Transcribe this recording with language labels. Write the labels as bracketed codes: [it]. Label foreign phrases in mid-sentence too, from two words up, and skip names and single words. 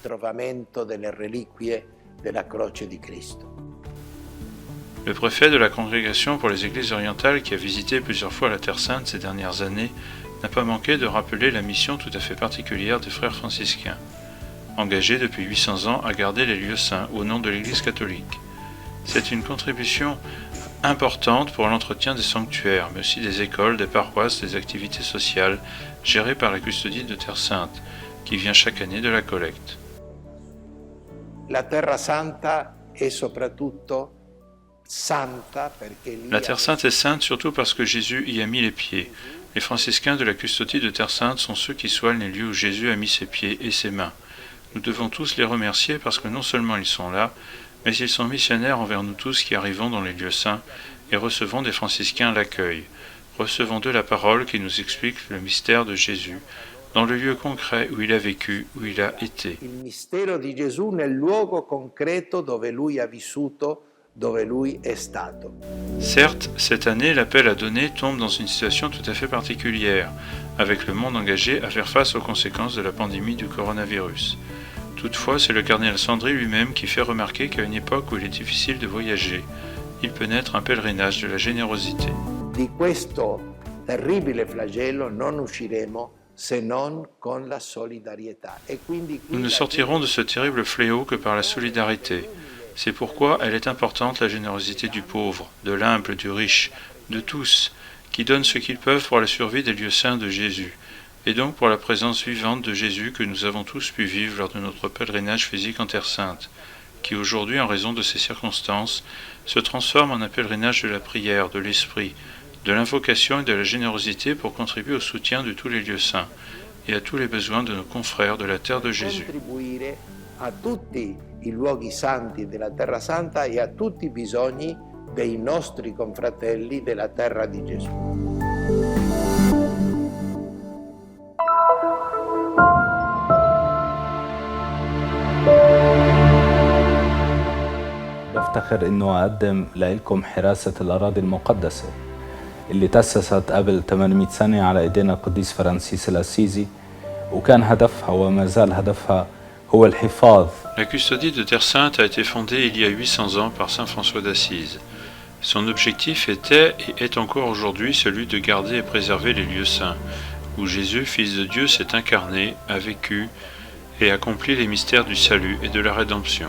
[fr] Le préfet de la Congrégation pour les Églises orientales, qui a visité plusieurs fois la Terre Sainte ces dernières années, n'a pas manqué de rappeler la mission tout à fait particulière des frères franciscains, engagés depuis 800 ans à garder les lieux saints au nom de l'Église catholique. C'est une contribution importante pour l'entretien des sanctuaires, mais aussi des écoles, des paroisses, des activités sociales gérées par la custodie de Terre Sainte, qui vient chaque année de la collecte. [it] La Terra Santa è soprattutto santa perché [fr] La Terre Sainte est sainte surtout parce que Jésus y a mis les pieds. Les franciscains de la custodie de Terre Sainte sont ceux qui soignent les lieux où Jésus a mis ses pieds et ses mains. Nous devons tous les remercier parce que non seulement ils sont là, mais ils sont missionnaires envers nous tous qui arrivons dans les lieux saints et recevons des franciscains l'accueil. Recevons d'eux la parole qui nous explique le mystère de Jésus dans le lieu concret où il a vécu, où il a été. [it] Il mistero di Gesù nel luogo concreto dove lui ha vissuto, dove lui è stato. [fr] Certes, cette année, l'appel à donner tombe dans une situation tout à fait particulière, avec le monde engagé à faire face aux conséquences de la pandémie du coronavirus. Toutefois, c'est le cardinal Sandri lui-même qui fait remarquer qu'à une époque où il est difficile de voyager, il peut naître un pèlerinage de la générosité. [it] Di questo terribile flagello non usciremo se non con la solidarietà. [fr] Nous ne sortirons de ce terrible fléau que par la solidarité. C'est pourquoi elle est importante, la générosité du pauvre, de l'humble, du riche, de tous, qui donnent ce qu'ils peuvent pour la survie des lieux saints de Jésus, et donc pour la présence vivante de Jésus que nous avons tous pu vivre lors de notre pèlerinage physique en Terre Sainte, qui aujourd'hui, en raison de ces circonstances, se transforme en un pèlerinage de la prière, de l'esprit, de l'invocation et de la générosité pour contribuer au soutien de tous les lieux saints et à tous les besoins de nos confrères de la terre de Jésus. [it] A tutti i luoghi santi della Terra Santa e a tutti i bisogni dei nostri confratelli della terra di Gesù. [ar] بفتخر إنه أقدم لكم حراسة الأراضي المقدسة اللي تأسست قبل 800 سنة على إيدينا القديس فرانسيس الأسيزي وكان هدفها وما زال هدفها هو الحفاظ. [fr] La custodie de Terre Sainte a été fondée il y a 800 ans par saint François d'Assise. Son objectif était et est encore aujourd'hui celui de garder et préserver les lieux saints, où Jésus, Fils de Dieu, s'est incarné, a vécu et accompli les mystères du salut et de la rédemption.